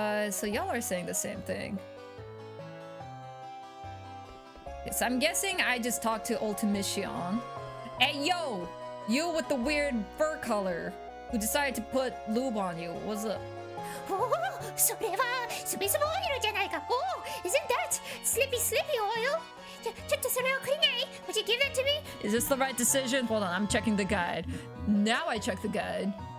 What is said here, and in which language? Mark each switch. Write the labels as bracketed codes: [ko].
[en] So y'all are saying the same thing. Yes, I'm guessing I just talked to Ultimission. Hey, yo! You with the weird fur color, who decided to put lube on you. What's up? [ja] Oh, それはスペスボオイルじゃないか。 [en] Oh, isn't that slippy oil? [ja] ちょっとそれをくれない? [en] Would you give that to me? Is this the right decision? Hold on, I'm checking the guide. Now I check the guide.